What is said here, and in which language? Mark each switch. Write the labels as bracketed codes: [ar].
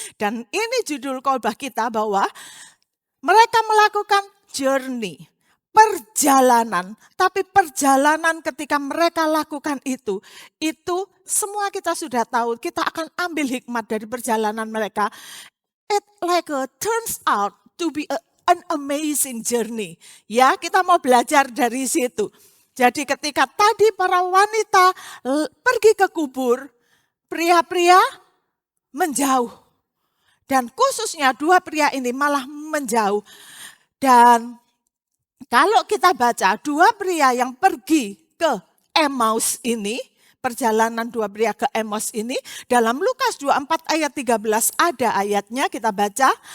[id] Dan ini judul khotbah kita, bahwa mereka melakukan journey, perjalanan. Tapi perjalanan ketika mereka lakukan itu semua kita sudah tahu, kita akan ambil hikmat dari perjalanan mereka. [en] It turns out to be an amazing journey. [id] Ya, kita mau belajar dari situ. Jadi ketika tadi para wanita pergi ke kubur, pria-pria menjauh. Dan khususnya dua pria ini malah menjauh. Dan kalau kita baca dua pria yang pergi ke Emmaus ini, perjalanan dua pria ke Emmaus ini, dalam Lukas 24 ayat 13 ada ayatnya, kita baca.